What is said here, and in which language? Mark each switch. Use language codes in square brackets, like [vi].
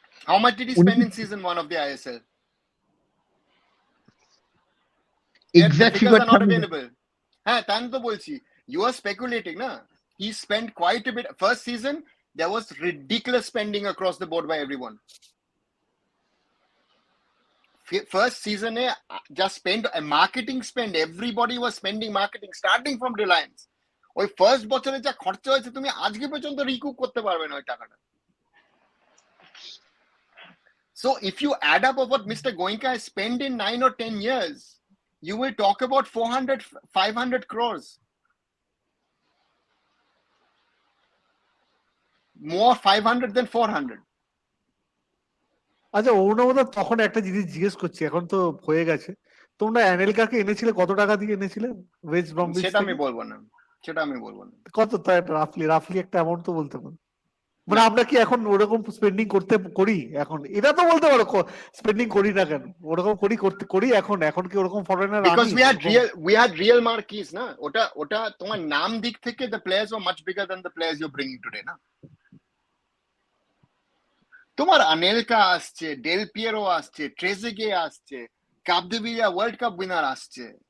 [en] How much did he spend in season 1 of the ISL? The exactly, figures are not available. [bn] হ্যাঁ তাই তো বলছি, [en] you are speculating [bn] না. [en] He spent quite a bit. First season there was ridiculous spending across the board by everyone. First season just spend a marketing spend, everybody was spending marketing starting from Reliance. [bn] ওই first বছরে যা খরচা হয়েছে তুমি আজকে পর্যন্ত recoup করতে পারবে না ওই টাকাটা। [en] So if you add up of what Mr. Goenka has spent in 9 or 10 years, you will talk about 400, 500 crores. More 500 than 400. [bn] আচ্ছা অরুণাবদা, তখন একটা জিনিস জিজ্ঞেস করছি, এখন তো হয়ে গেছে, তোমরা অ্যানেলকাকে এনেছিলে কত টাকা দিয়ে এনেছিলে ওয়েস্ট ব্রমউইচ সেটা আমি থেকে? বলবো না, সেটা আমি বলবো না। কত তাই রাফলি একটা অ্যামাউন্ট তো বলতে পারো। মানে আমরা কি এখন ওরকম স্পেন্ডিং করি এখন? এটা তো বলতে পারো স্পেন্ডিং করি না কেন, ওরকম করি এখন কি ওরকম foreigner [en] Because we had real marquees না, [bn] ওটা তোমার নাম দিক থেকে [en] the players were much bigger than the players you're bringing today না। [bn] তোমার আনেলকা আসছে, ডেল পিয়েরো আসছে, ট্রেজেগে আসছে, কাপদিভিয়া ওয়ার্ল্ড কাপ উইনার আসছে,